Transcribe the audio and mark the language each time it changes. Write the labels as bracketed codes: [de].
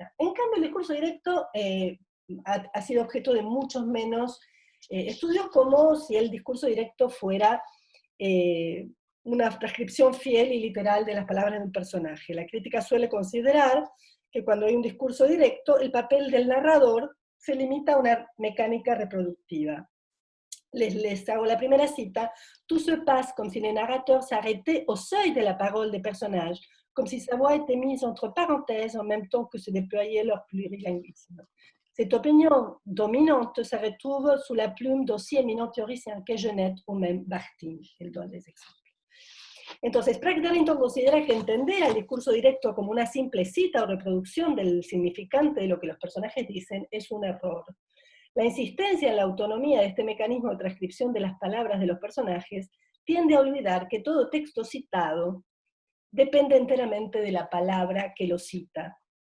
[es] En cambio, el discurso directo ha sido objeto de muchos menos estudios, como si el discurso directo fuera una transcripción fiel y literal de las palabras del personaje. La crítica suele considerar que cuando hay un discurso directo, el papel del narrador se limita a una mecánica reproductiva. Les hago la primera cita. [fr] Tout se passe comme si le narrateur s'arrêtait au seuil de la parole des personnages, comme si sa voix était mise entre parenthèses en même temps que se déployait leur plurilinguisme. Cette opinion dominante se retrouve sous la plume d'aussi éminents théoriciens que Genet ou même Bakhtin. Él donne des exemples. [es] Entonces, Pratt-Darrington considera que entender al discurso directo como una simple cita o reproducción del significante de lo que los personajes dicen es un error. La insistencia en la autonomía de este mecanismo de transcripción de las palabras de los personajes tiende a olvidar que todo texto citado depende enteramente de la palabra que lo cita.